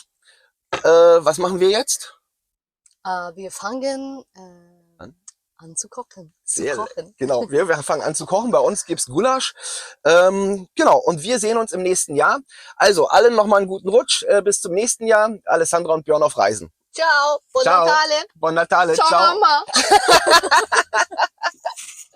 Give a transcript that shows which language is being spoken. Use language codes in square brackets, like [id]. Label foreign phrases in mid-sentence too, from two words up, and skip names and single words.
[de] Was machen wir jetzt? Wir fangen anzukochen. Sehr, Zu kochen. genau. Wir fangen an zu kochen. Bei uns gibt's Gulasch. Genau. Und wir sehen uns im nächsten Jahr. Also allen nochmal einen guten Rutsch. Bis zum nächsten Jahr. Alessandra und Björn auf Reisen. [it] Ciao, buon Ciao. Natale. Buon Natale. Ciao, Ciao. Mama!